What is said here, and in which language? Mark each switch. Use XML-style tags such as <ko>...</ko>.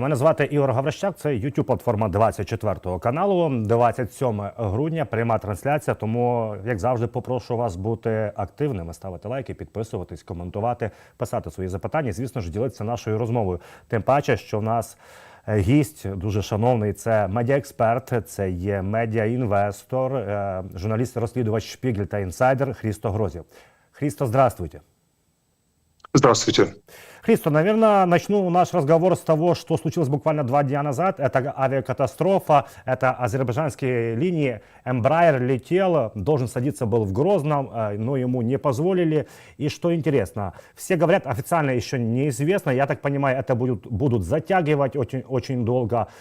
<uk>Мене звати Ігор Гаврищак, це YouTube-платформа 24 каналу. 27 грудня, пряма трансляція, тому, як завжди, попрошу вас бути активними, ставити лайки, підписуватись, коментувати, писати свої запитання, звісно ж, ділитися нашою розмовою. Тим паче, що в нас гість дуже шановний, це медіаексперт, це є медіаінвестор, журналіст-розслідувач «Шпігель» та «Інсайдер» Христо Грозєв.</uk> <ru>Христо, здравствуйте. Здравствуйте. Христо, наверное, начну наш разговор с того, что случилось буквально 2 дня назад. Это авиакатастрофа, это азербайджанские линии. Embraer летел, должен садиться был в Грозном, но ему не позволили. И что интересно, все говорят, официально еще неизвестно, я так понимаю, это будут затягивать очень долго.</ru>